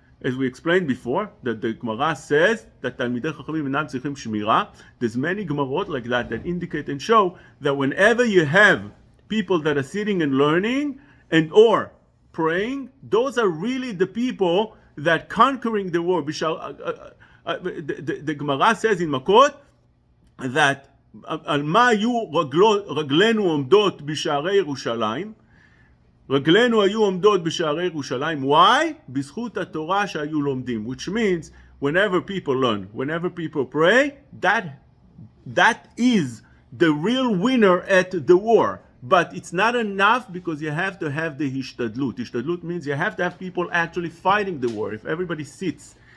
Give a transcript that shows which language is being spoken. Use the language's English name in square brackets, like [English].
[English] As we explained before, that the Gemara says that Talmidei Chachamim einam tzrichim shmira. There's many Gemarot like that indicate and show that whenever you have people that are sitting and learning and or praying, those are really the people that conquering the war. The Gemara says in Makot that [Hebrew] על מה היו רגלינו עומדות בשערי ירושלים? רגלינו היו עומדות בשערי ירושלים. [English] Why? [Hebrew] בזכות התורה שהיו לומדים. [English] Which means whenever people learn, whenever people pray, that is the real winner at the war. But it's not enough because you have to have the hishtadlut. Hishtadlut means you have to have people actually fighting the war. If everybody sits